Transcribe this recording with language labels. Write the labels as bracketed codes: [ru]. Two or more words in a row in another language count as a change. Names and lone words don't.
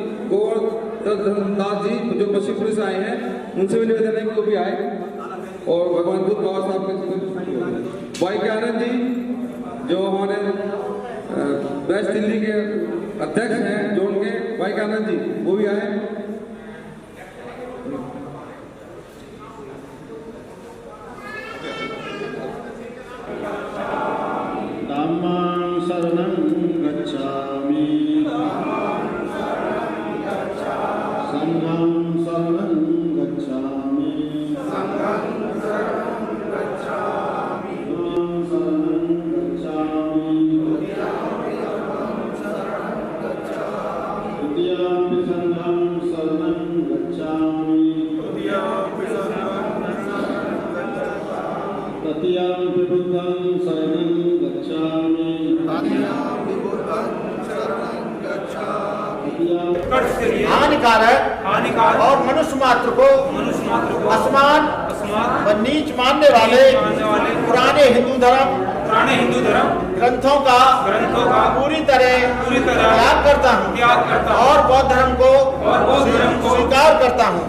[hi] दास जी जो पश्चिमपुरी से आए हैं उनसे भी निवेदन है कि वो भी आए और भगवान बुद्ध बाबा साहब के वाई के आनंद जी जो हमारे वेस्ट दिल्ली के अध्यक्ष हैं जो उनके वाई के आनंद जी वो भी आए। [pi] शरणं गच्छामि संघं शरणं गच्छामि द्वितीयं संघं शरणं गच्छामि तृतीयं बुद्धं शरणं गच्छामि [hi] हानिकारक और मनुष्य मात्र को असमान व नीच मानने वाले पुराने हिंदू धर्म ग्रंथों का पूरी तरह त्याग करता हूँ और बौद्ध धर्म को स्वीकार करता हूँ।